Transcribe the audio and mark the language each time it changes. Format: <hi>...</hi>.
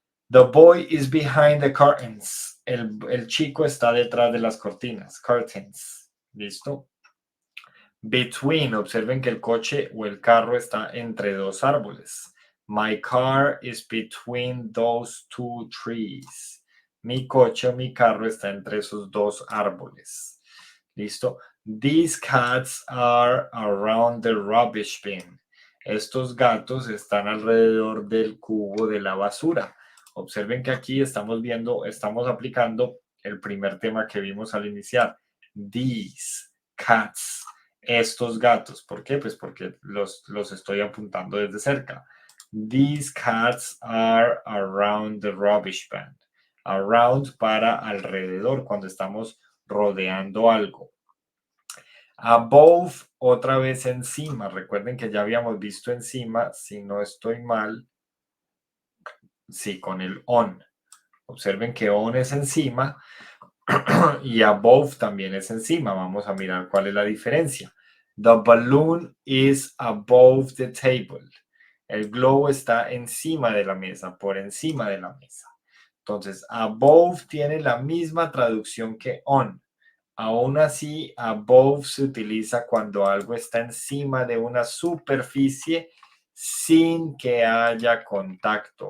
<en>The boy is behind the curtains.</en> <es>El chico está detrás de las cortinas. Curtains. ¿Listo? Between. Observen que el coche o el carro está entre dos árboles.</es> <en>My car is between those two trees.</en> <es>Mi coche o mi carro está entre esos dos árboles. ¿Listo?</es> <en>These cats are around the rubbish bin.</en> <es>Estos gatos están alrededor del cubo de la basura. Observen que aquí estamos aplicando el primer tema que vimos al iniciar.</es> <en>These cats.</en> <es>Estos gatos. ¿Por qué? Pues porque los estoy apuntando desde cerca.</es> <en>These cats are around the rubbish bin.</en> <es>Around para alrededor, cuando estamos rodeando algo. Above, otra vez encima. Recuerden que ya habíamos visto encima, si no estoy mal, sí, con el on. Observen que on es encima y above también es encima. Vamos a mirar cuál es la diferencia.</es> <en>The balloon is above the table.</en> <es>El globo está encima de la mesa, por encima de la mesa. Entonces, above tiene la misma traducción que on. Aún así, above se utiliza cuando algo está encima de una superficie sin que haya contacto.</es>